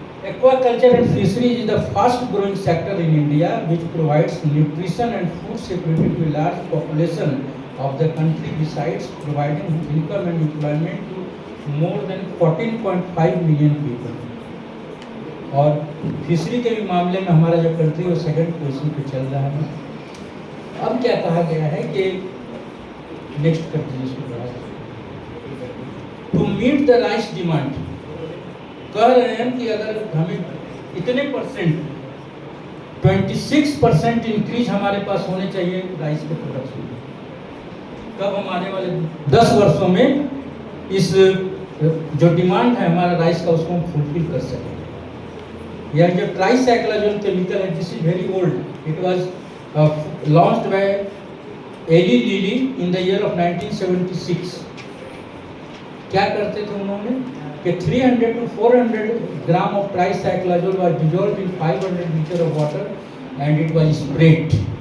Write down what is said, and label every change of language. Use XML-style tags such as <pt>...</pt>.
<en>Aquaculture and fisheries is the fast growing sector in India, which provides nutrition and food security to a large population of the country, besides providing income and employment to more than 14.5 million people.</en> <hi>और fishery के भी मामले में हमारा जो country वो second position पे चल रहा है। अब क्या कहा गया है कि नेक्स्ट कर दीजिए,</hi> <en>to meet the rise demand,</en> <hi>कह रहे हैं कि अगर हमें इतने परसेंट 26% इंक्रीज हमारे पास होने चाहिए राइस के प्रोडक्शन में, कब हम आने वाले 10 वर्षों में इस जो डिमांड है हमारा राइस का उसको हम फुलफिल कर सकें। यह जो ट्राइसाइक्लोजेन केमिकल है,</hi> <en>This is very old, it was launched by Eli Lilly in the year of 1976।</en> <hi>क्या करते थे उन्होंने कि</hi> <en>300 to 400 gram of tricyclazole was dissolved in 500 liters of water and it was sprayed.</en>